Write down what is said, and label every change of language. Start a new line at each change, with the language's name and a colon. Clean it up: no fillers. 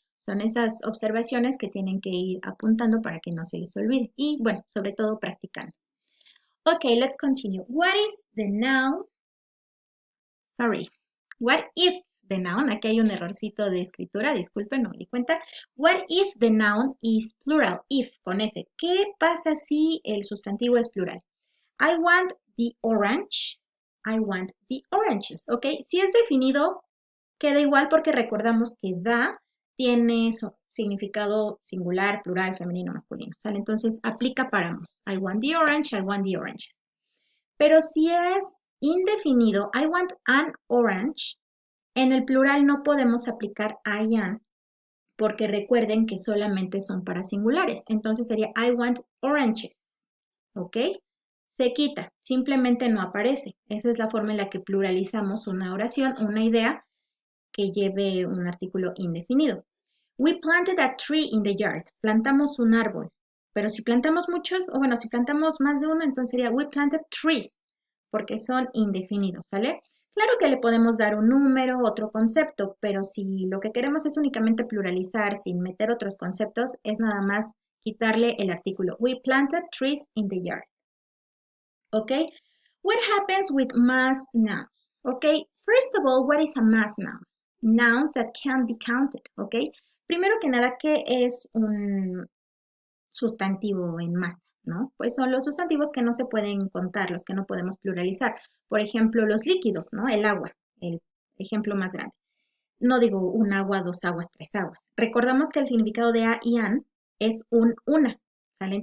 Spanish: Son esas observaciones que tienen que ir apuntando para que no se les olvide. Y bueno, sobre todo practicando.
English: Okay, let's continue. What is the noun? Sorry. What if the noun?
Spanish: Aquí hay un errorcito de escritura, disculpen, no me di cuenta.
English: What if the noun is plural?
Spanish: If, con F. ¿Qué pasa si el sustantivo es plural?
English: I want the orange. I want the oranges.
Spanish: Ok, si es definido, queda igual porque recordamos que da tiene significado singular, plural, femenino, masculino. ¿Sale? Entonces aplica para ambos.
English: I want the orange, I want the oranges.
Spanish: Pero si es indefinido,
English: I want an orange,
Spanish: en el plural no podemos aplicar I am, porque recuerden que solamente son para singulares. Entonces sería
English: I want oranges.
Spanish: ¿Ok? Se quita, simplemente no aparece. Esa es la forma en la que pluralizamos una oración, una idea que lleve un artículo indefinido.
English: We planted a tree in the yard.
Spanish: Plantamos un árbol. Pero si plantamos muchos, o bueno, si plantamos más de uno, entonces sería
English: we planted trees,
Spanish: porque son indefinidos, ¿sale? Claro que le podemos dar un número, otro concepto, pero si lo que queremos es únicamente pluralizar sin meter otros conceptos, es nada más quitarle el artículo.
English: We planted trees in the yard. Okay? What happens with mass nouns? Okay? First of all, what is a mass noun? Nouns that can be counted. Okay?
Spanish: Primero que nada, ¿qué es un sustantivo en masa? ¿No? Pues son los sustantivos que no se pueden contar, los que no podemos pluralizar. Por ejemplo, los líquidos, ¿no? El agua, el ejemplo más grande. No digo un agua, dos aguas, tres aguas. Recordamos que el significado de a y an es un una, ¿sale?